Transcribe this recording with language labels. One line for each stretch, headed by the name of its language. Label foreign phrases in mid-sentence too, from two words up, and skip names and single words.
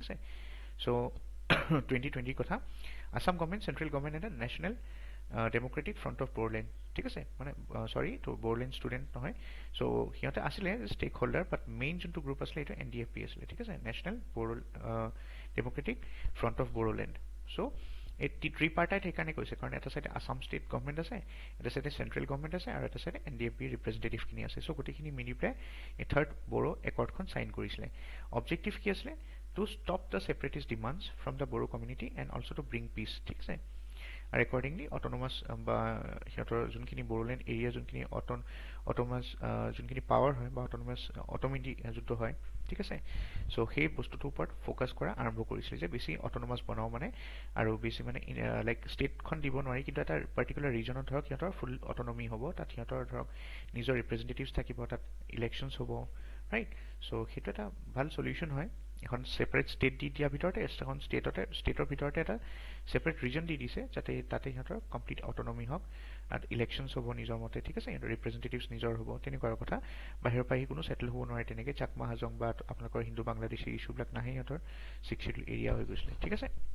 Assamese: আছে চ' 2020 কথা
English: Assam government central government
Assamese: এটা নেশ্যনেল ডেম'ক্ৰেটিক ফ্ৰণ্ট অফ বড়োলেণ্ড ঠিক আছে মানে চৰি ত' বড়োলেণ্ড ষ্টুডেণ্ট নহয় চ' সিহঁতে আছিলে
English: stake holder but main
Assamese: যোনটো গ্ৰুপ আছিলে এইটো NDFP আছিলে ঠিক আছে নেশ্যনেল ডেম'ক্ৰেটিক ফ্ৰণ্ট অফ বড়োলেণ্ড চ' এই ট্ৰিপাৰ্টাইট সেইকাৰণে কৈছে কাৰণ এটা চাইডে
English: Assam state government
Assamese: আছে এটা চাইডে
English: central government
Assamese: আছে আৰু এটা চাইডে NDFP ৰিপ্ৰেজেণ্টেটিভখিনি আছে চ' গোটেইখিনি মিলি পেলাই এই থাৰ্ড বড়ো একৰ্ডখন চাইন কৰিছিলে অবজেক্টিভ কি আছিলে
English: to stop the separatist demands from the Boro community and also to bring peace
Assamese: ঠিক আছে আৰু
English: accordingly autonomous
Assamese: বা হিহঁতৰ যোনখিনি Boroland area যোনখিনি autonomous যোনখিনি power হয় বা
English: autonomous autonomy
Assamese: যোনটো হয় ঠিক আছে সো সেই বস্তুটোৰ ওপৰত ফোকাস কৰা আৰম্ভ কৰিছিল যে বেছি autonomous বনাও মানে আৰু বেছি মানে লাইক ষ্টেটখন দিব নোৱাৰি কিন্তু এটা পাৰ্টিকুলাৰ ৰিজনত ধৰক হিহঁতৰ
English: full autonomy
Assamese: হ'ব তাত হিহঁতৰ ধৰক নিজৰ ৰিপ্ৰেজেন্টেটিভস থাকিব তাত ইলেকশনছ হ'ব
English: right so
Assamese: সেইটো এটা ভাল সলিউশন হয় এখন
English: separate state
Assamese: দি দিয়া ভিতৰতে এখন ষ্টেটৰ ভিতৰতে এটা
English: separate region
Assamese: দি দিছে যাতে তাতে সিহঁতৰ
English: complete autonomy
Assamese: হওক আৰু ইলেকশনছ হ'ব নিজৰ মতে ঠিক আছে সিহঁতৰ ৰিপ্ৰেজেন্টেটিভস নিজৰ হ'ব তেনেকুৱা কথা বাহিৰৰ পৰা কোনো সেটেল হ'ব নোৱাৰে তেনেকে চাকমা হাজং বা আপোনালোকৰ হিন্দু বাংলাদেশী ইস্যুবিলাক নাহে সিহঁতৰ 6
English: schedule area
Assamese: হৈ গৈছিলে ঠিক আছে